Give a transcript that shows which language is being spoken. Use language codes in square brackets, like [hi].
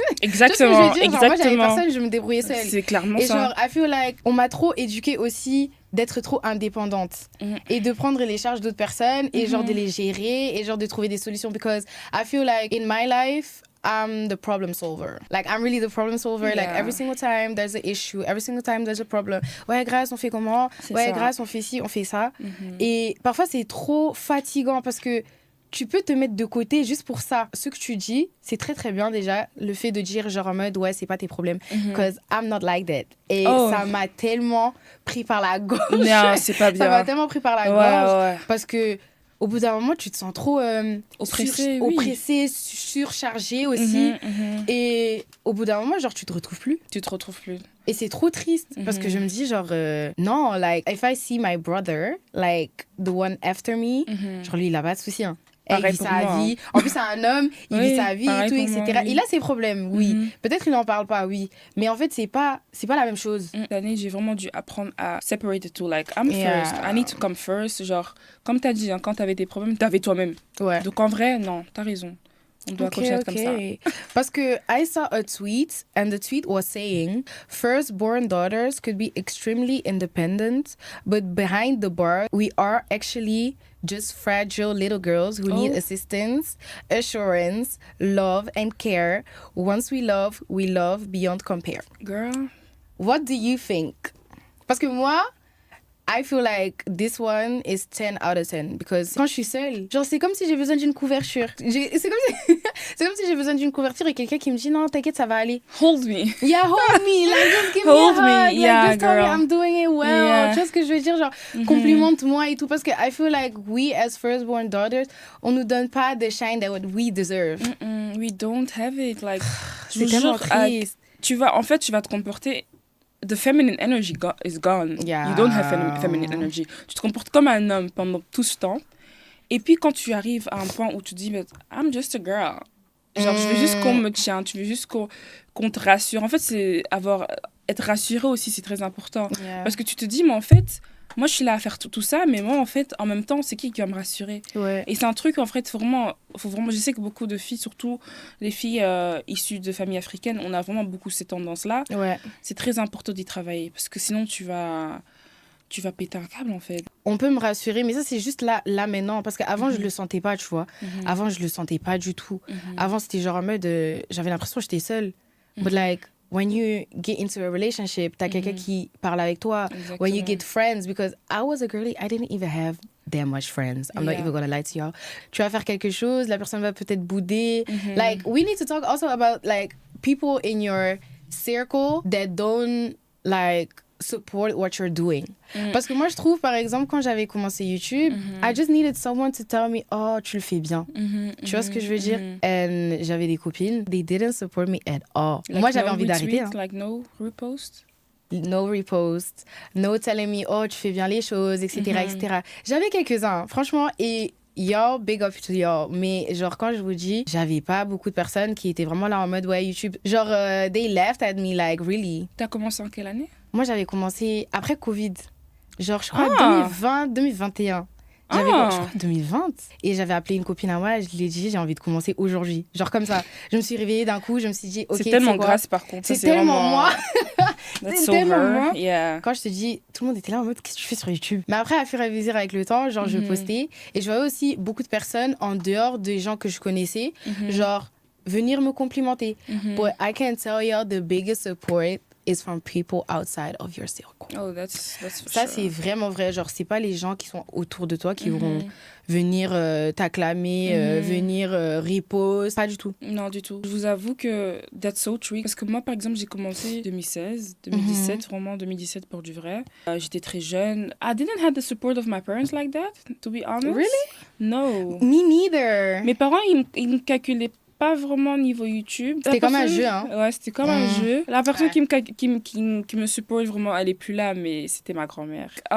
[fr] Exactement, tu sais ce que je veux dire? Genre, moi, j'avais personne, je me débrouillais seule. C'est clairement et ça. Et genre, [en] I feel like, [fr] on m'a trop éduquée aussi d'être trop indépendante et de prendre les charges d'autres personnes et genre de les gérer et genre de trouver des solutions [en] because I feel like in my life I'm the problem solver. Like I'm really the problem solver. Like every single time there's an issue, every single time there's a problem. [fr] Ouais, Grâce, on fait comment? Ouais, Grâce, on fait ci, on fait ça. Et parfois c'est trop fatigant parce que tu peux te mettre de côté juste pour ça. Ce que tu dis, c'est très très bien déjà. Le fait de dire genre en mode ouais, c'est pas tes problèmes. [en] Because I'm not like that. [fr] Et ça m'a tellement pris par la gorge. Non, c'est pas bien. Ça m'a tellement pris par la gorge. Parce que au bout d'un moment, tu te sens trop oppressé, surchargé aussi. Et au bout d'un moment, genre, tu te retrouves plus. Et c'est trop triste parce que je me dis genre non, [en] like if I see my brother, like the one after me, [fr] genre lui il a pas de souci. Hein. Il vit sa vie. En plus, c'est un homme, il vit sa vie et tout, etc. Moi, il a ses problèmes, oui. Peut-être il n'en parle pas, oui. Mais en fait, c'est pas la même chose. Cette année, j'ai vraiment dû apprendre à [en] separate the two. Like, I'm first. I need to come first. [fr] Genre, comme t'as dit, hein, quand t'avais des problèmes, t'avais toi-même. Ouais. Donc, en vrai, non, t'as raison. On doit continuer comme ça. Parce que [en] I saw a tweet and the tweet was saying firstborn daughters could be extremely independent, but behind the bar, we are actually just fragile little girls who need assistance, assurance, love, and care. Once we love beyond compare. Girl. What do you think? [fr] Parce que moi, [en] I feel like this one is 10 out of 10 because [fr] quand je suis seule, genre c'est comme si j'ai besoin d'une couverture. C'est comme si j'ai besoin d'une couverture et quelqu'un qui me dit non, t'inquiète, ça va aller. [en] Hold me. Yeah, hold me. Like just give Hold me a hug. me. Yeah, like, just tell me girl. I'm doing it well. Yeah. Tu vois ce que je veux dire? Genre complimente-moi et tout parce que I feel like we as firstborn daughters, on nous donne pas the shine that we deserve. We don't have it. Like, [fr] C'est tellement triste. Tu vas te comporter. [en] The feminine energy is gone. Yeah. You don't have feminine energy. [fr] Tu te comportes comme un homme pendant tout ce temps. Et puis quand tu arrives à un point où tu dis, [en] but I'm just a girl. [fr] Genre, je veux juste qu'on me tienne, tu veux juste qu'on te rassure. En fait, être rassuré aussi, c'est très important. [en] Yeah. [fr] Parce que tu te dis, mais en fait, moi, je suis là à faire tout ça, mais moi, en fait, en même temps, c'est qui va me rassurer? Ouais. Et c'est un truc, en fait, faut vraiment... Je sais que beaucoup de filles, surtout les filles issues de familles africaines, on a vraiment beaucoup ces tendances-là. Ouais. C'est très important d'y travailler, parce que sinon, tu vas péter un câble, en fait. On peut me rassurer, mais ça, c'est juste là maintenant. Parce qu'avant, je le sentais pas, tu vois. Avant, je le sentais pas du tout. Avant, c'était genre en mode... j'avais l'impression que j'étais seule. [en] But like... When you get into a relationship, [fr] t'as quelqu'un qui parle avec toi. Exactement. [en] When you get friends, because I was a girly, I didn't even have that much friends. I'm not even gonna lie to y'all. [fr] Tu vas faire quelque chose, la personne va peut-être bouder. [en] Like, we need to talk also about like people in your circle that don't like support what you're doing. [fr] Parce que moi, je trouve, par exemple, quand j'avais commencé YouTube, [en] I just needed someone to tell me, [fr] oh, tu le fais bien. Tu vois ce que je veux dire? [en] And [fr] j'avais des copines, [en] they didn't support me at all. Like [fr] moi, j'avais [en] no [fr] envie d'arrêter. [en] retweet, like no repost. No repost, no telling me, [fr] oh, tu fais bien les choses, etc., etc. J'avais quelques-uns, franchement, et [en] y'all, big up to y'all. [fr] Mais genre, quand je vous dis, j'avais pas beaucoup de personnes qui étaient vraiment là en mode, ouais, YouTube. [en] Genre, they laughed at me, like, really. [fr] T'as commencé en quelle année? Moi, j'avais commencé après Covid. Genre, je crois 2020, 2021. Je crois 2020. Et j'avais appelé une copine à moi, je lui ai dit, j'ai envie de commencer aujourd'hui. Genre comme ça. Je me suis réveillée d'un coup, je me suis dit, ok, c'est tellement quoi? grâce par contre. C'est tellement vraiment... moi. [en] That's [fr] C'est tellement [en] over. [fr] moi. [en] Yeah. [fr] Quand je te dis, tout le monde était là en mode, qu'est-ce que tu fais sur YouTube? Mais après, à fur et à mesure avec le temps, genre, je postais. Et je voyais aussi beaucoup de personnes en dehors des gens que je connaissais, genre, venir me complimenter. [en] But I can tell you the biggest support is from people outside of your circle. Oh, that's for [fr] Ça, [en] sure. [fr] c'est vraiment vrai. Genre, c'est pas les gens qui sont autour de toi qui vont venir t'acclamer, venir repost. Pas du tout. Non, du tout. Je vous avoue que [en] that's so true. [fr] Parce que moi, par exemple, j'ai commencé 2016, 2017, vraiment 2017 pour du vrai. J'étais très jeune. [en] I didn't have the support of my parents like that, to be honest. Really? No. Me neither. [fr] Mes parents, ils me calculaient pas vraiment niveau YouTube. C'était comme un jeu, hein? Ouais, c'était comme un jeu. La personne qui me supporte vraiment, elle est plus là, mais c'était ma grand-mère.